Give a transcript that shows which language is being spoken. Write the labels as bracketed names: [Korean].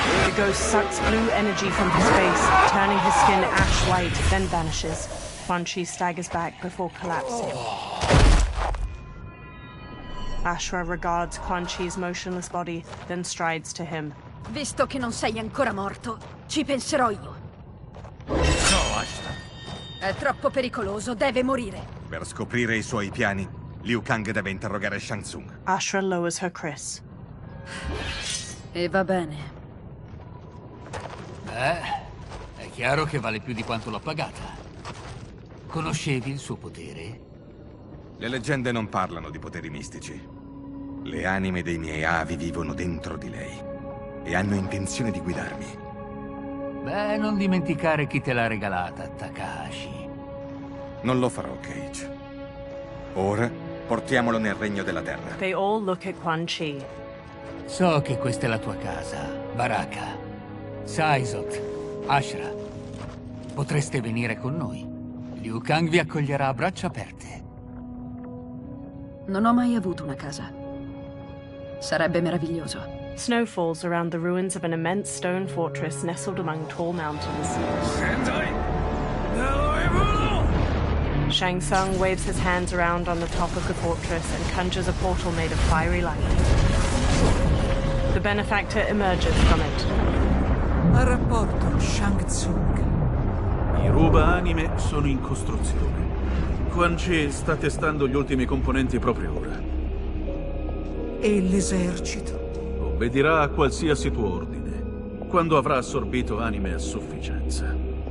[English] The ghost sucks blue energy from his face, turning his skin ash white, then vanishes. Quan Chi staggers back before collapsing. Ashra regards Quan Chi's motionless body, then strides to him. [Italian] Visto che non sei ancora morto, ci penserò io. No, Ashra. È troppo pericoloso, deve morire. Per scoprire i suoi piani, Liu Kang deve interrogare Shang Tsung. [English] Ashra lowers her kris. [Italian] E va bene. È chiaro che vale più di quanto l'ho pagata. Conoscevi il suo potere? Le leggende non parlano di poteri mistici. Le anime dei miei avi vivono dentro di lei e hanno intenzione di guidarmi. Beh, non dimenticare chi te l'ha regalata, Takahashi. Non lo farò, Cage. Ora portiamolo nel regno della terra. [English] They all look at Quan Chi. [Italian] So che questa è la tua casa, Baraka. Saizot, Ashra. Potreste venire con noi. Liu Kang vi accoglierà a braccia aperte. Non ho mai avuto una casa. Sarebbe meraviglioso. [English] Snow falls around the ruins of an immense stone fortress nestled among tall mountains. Shang Tsung waves his hands around on the top of the fortress and conjures a portal made of fiery light. The benefactor emerges from it. [Italian] A rapporto, Shang Tsung. I ruba-anime sono in costruzione. Quan Chi sta testando gli ultimi componenti proprio ora. E l'esercito? Obbedirà a qualsiasi tuo ordine, quando avrà assorbito anime a sufficienza.